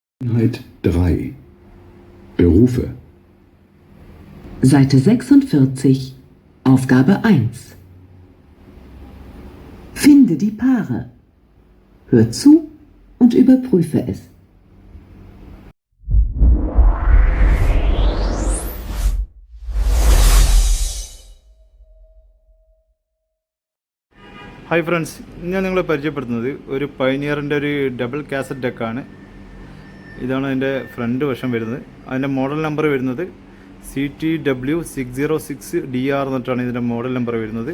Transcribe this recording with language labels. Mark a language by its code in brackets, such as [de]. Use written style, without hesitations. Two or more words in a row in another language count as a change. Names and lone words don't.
[de] Einheit 3 Berufe. Seite 46, Aufgabe 1. Finde die Paare. Hör zu und überprüfe es. [en] Hi friends, [ml] ഞാൻ നിങ്ങളെ പരിചയപ്പെടുത്തുന്നത് ഒരു പയനിയറിൻ്റെ ഒരു [en] double cassette [ml] ഡെക്കാണ്. ഇതാണ് അതിൻ്റെ ഫ്രണ്ട് വശം വരുന്നത്. അതിൻ്റെ [en] model number [ml] വരുന്നത് CTW606DR എന്നിട്ടാണ് ഇതിൻ്റെ [en] model number [ml] വരുന്നത്.